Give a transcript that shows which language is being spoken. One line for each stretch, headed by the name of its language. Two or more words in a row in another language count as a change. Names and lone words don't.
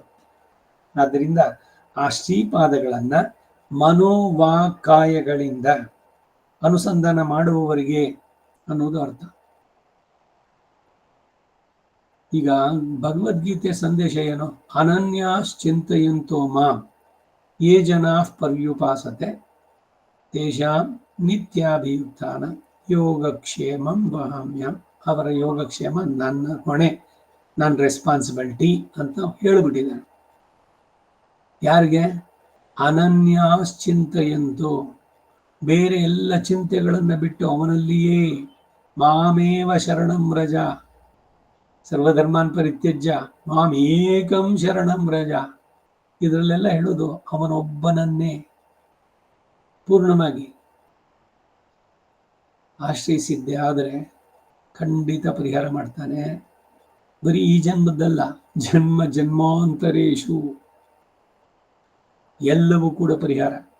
Kannada: ಆದ್ದರಿಂದ ಆ ಶ್ರೀಪಾದಗಳನ್ನ ಮನೋವಾಕಾಯಗಳಿಂದ ಅನುಸಂಧಾನ ಮಾಡುವವರಿಗೆ ಅನ್ನೋದು ಅರ್ಥ. ಈಗ ಭಗವದ್ಗೀತೆ ಸಂದೇಶ ಏನು?
Sanskrit: ಅನನ್ಯಾಶ್ಚಿಂತಯಂತೋ ಮಾಂ ಯೇ ಜನಾಃ ಪರ್ಯುಪಾಸತೆ ತೇಷಾಂ ನಿತ್ಯಾಭಿಯುಕ್ತಾನ ಯೋಗಕ್ಷೇಮಂ ವಹಾಮ್ಯಂ.
Kannada: ಅವರ ಯೋಗಕ್ಷೇಮ ನನ್ನ ಹೊಣೆ, ನನ್ನ ರೆಸ್ಪಾನ್ಸಿಬಿಲಿಟಿ ಅಂತ ಹೇಳಿಬಿಟ್ಟಿದ್ದಾನೆ.
Sanskrit: ಯಾರಿಗೆ? ಅನನ್ಯಾಶ್ಚಿಂತಯಂತು,
Kannada: ಬೇರೆ ಎಲ್ಲ ಚಿಂತೆಗಳನ್ನು ಬಿಟ್ಟು ಅವನಲ್ಲಿಯೇ
Sanskrit: ಮಾಮೇವ ಶರಣಂ ವ್ರಜ, ಸರ್ವಧರ್ಮಾನ್ ಪರಿತ್ಯಜ್ಯ ಮಾಂ ಏಕಂ ಶರಣಂ ವ್ರಜ.
Kannada: ಇದರಲ್ಲೆಲ್ಲ ಹೇಳೋದು ಅವನೊಬ್ಬನನ್ನೇ ಪೂರ್ಣವಾಗಿ ಆಶ್ರಯಿಸಿದ್ದೆ ಆದರೆ ಖಂಡಿತ ಪರಿಹಾರ ಮಾಡ್ತಾನೆ. ಬರೀ ಈ ಜನ್ಮದ್ದಲ್ಲ,
Sanskrit: ಜನ್ಮ ಜನ್ಮಾಂತರೇಶು
Kannada: ಎಲ್ಲವೂ ಕೂಡ ಪರಿಹಾರ.